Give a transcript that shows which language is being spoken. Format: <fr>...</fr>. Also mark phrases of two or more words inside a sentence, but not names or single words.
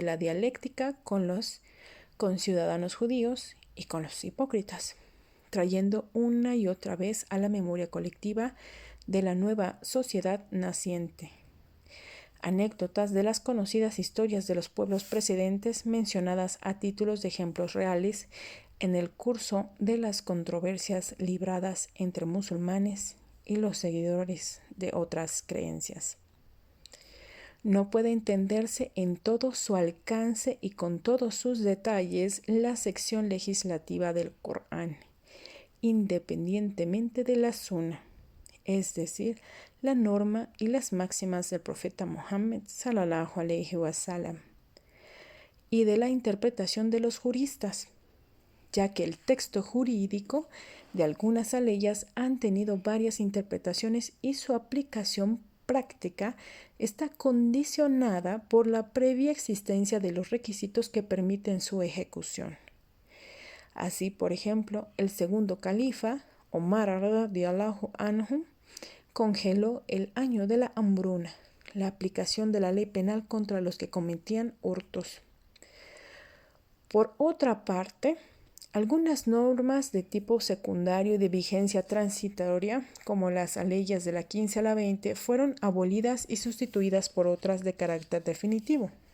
<es>la dialéctica con los conciudadanos judíos y con los hipócritas, trayendo una y otra vez a la memoria colectiva de la nueva sociedad naciente anécdotas de las conocidas historias de los pueblos precedentes mencionadas a títulos de ejemplos reales en el curso de las controversias libradas entre musulmanes y los seguidores de otras creencias. No puede entenderse en todo su alcance y con todos sus detalles la sección legislativa del Corán, independientemente de la sunna, es decir, la norma y las máximas del profeta Muhammad</es> <ar>صلى الله عليه وسلم,</ar> <es>y de la interpretación de los juristas, ya que el texto jurídico de algunas leyes han tenido varias interpretaciones y su aplicación práctica está condicionada por la previa existencia de los requisitos que permiten su ejecución. Así, por ejemplo, el segundo califa, Omar</es> <ar>رضي الله عنه,</ar> <es>congeló el año de la hambruna, la aplicación de la ley penal contra los que cometían hurtos. Por otra parte, algunas normas de tipo secundario y de vigencia transitoria, como las leyes de la 15 a la 20, fueron abolidas y sustituidas por otras de carácter definitivo.</es>